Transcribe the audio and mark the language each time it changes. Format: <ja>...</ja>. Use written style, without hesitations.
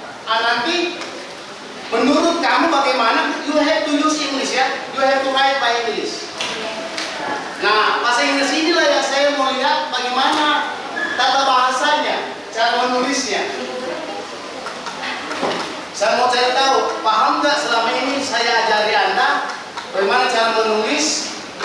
<id>Nanti menurut kamu bagaimana?</id> <en>You have to use English ya. You have to write by English.</en> <id>Nah, bahasa Inggris inilah yang saya mau lihat bagaimana tata bahasanya, cara menulisnya. Saya mau cari tahu, paham nggak selama ini saya ajari Anda bagaimana cara menulis?</id>